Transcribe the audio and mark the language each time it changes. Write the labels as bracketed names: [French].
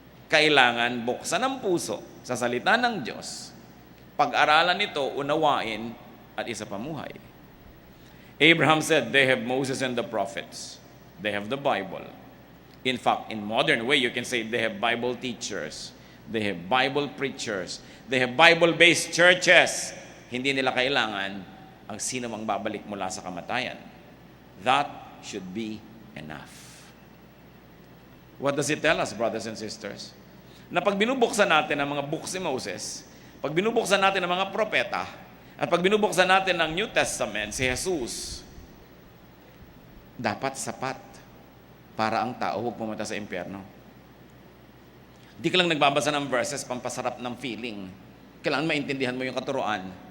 [Filipino] Kailangan buksan ang puso sa salita ng Diyos, pag-aralan ito, unawain, at isa pamuhay. [English] Abraham said, they have Moses and the prophets. They have the Bible. In fact, in modern way, you can say they have Bible teachers. They have Bible preachers. They have Bible-based churches. [Filipino] Hindi nila kailangan ang sino mang babalik mula sa kamatayan. [English] That should be enough. What does it tell us, brothers and sisters? [Filipino] Na pag binubuksan natin ang mga books ni Moses, pag binubuksan natin ang mga propeta, at pag binubuksan natin ang New Testament, si Jesus, dapat sapat para ang tao huwag pumunta sa impyerno. Di ka lang nagbabasa ng verses pampasarap ng feeling. Kailangan maintindihan mo yung katuruan.